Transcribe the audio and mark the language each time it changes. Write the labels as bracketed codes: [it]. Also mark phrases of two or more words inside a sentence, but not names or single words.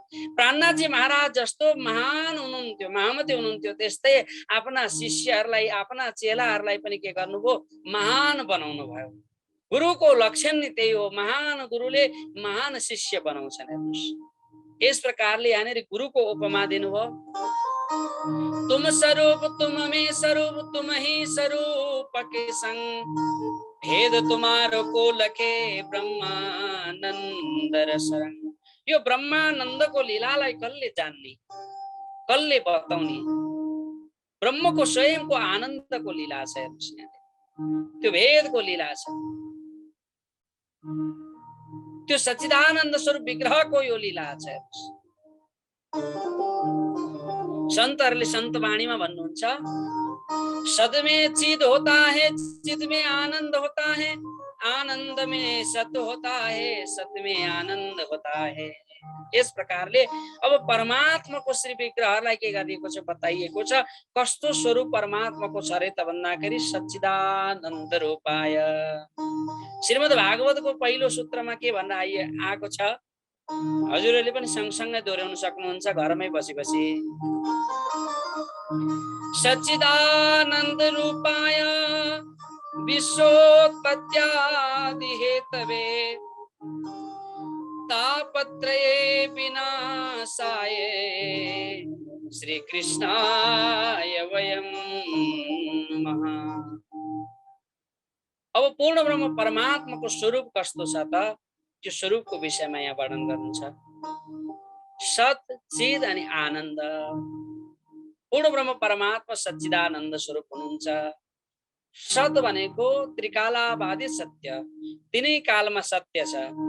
[ne] प्राणनाथजी महाराज जस्तो महान हुनुहुन्थ्यो, महामती हुनुहुन्थ्यो, त्यस्तै आफ्ना शिष्यहरूलाई आफ्ना चेलाहरूलाई पनि के गर्नुभयो? महान बनाउनु भयो। गुरुको लक्षण नै त्यही हो। महान गुरुले महान शिष्य बनाउँछन्। हेर्नुहोस्, यस प्रकारले यहाँनिर गुरुको उपमा दिनुभयो। [hi] तुम स्वरूप तुम में स्वरूप तुम ही स्वरूप के संग, भेद तुम्हारो को लखे ब्रह्मानंद रसरंग। [ne] यो ब्रह्मानन्दको लीलालाई कसले जान्ने, कसले बताउने? ब्रह्मको स्वयंको आनन्दको लीला छ। त्यो भेदको लीला छ। त्यो सच्चिदानन्द स्वरूप विग्रहको यो लीला छ। सन्तहरूले सन्त वाणीमा भन्नुहुन्छ, [hi] सद में चिद होता है, चिद में आनंद होता है, आनंद में सत होता है, सत में आनंद होता है। [ne] यस प्रकारले अब परमात्माको श्री विग्रहलाई के गरिएको छ बताइएको छ। कस्तो स्वरूप परमात्माको छ रे त भन्दाखेरि [sa] सच्चिदानन्द रूपाय। [ne] श्रीमद् भागवतको पहिलो सूत्रमा के भन्न आएको छ? हजुरहरूले पनि सँगसँगै दोहोर्याउन सक्नुहुन्छ घरमै बसी बसी। [sa] सच्चिदानंद रूपाय विश्वोत्पत्त्यादि हेतवे तापत्रये विनाशाय श्री कृष्णाय वयं नमः। [ne] अब पूर्ण ब्रह्म परमात्माको स्वरूप कस्तो छ त, त्यो स्वरूपको विषयमा यहाँ वर्णन गर्नुहुन्छ। सत, चिद अनि आनन्द। पूर्ण ब्रह्म परमात्मा सच्चिदानन्द स्वरूप हुनुहुन्छ। सत भनेको त्रिकालाबाधित सत्य, तिनै कालमा सत्य छ।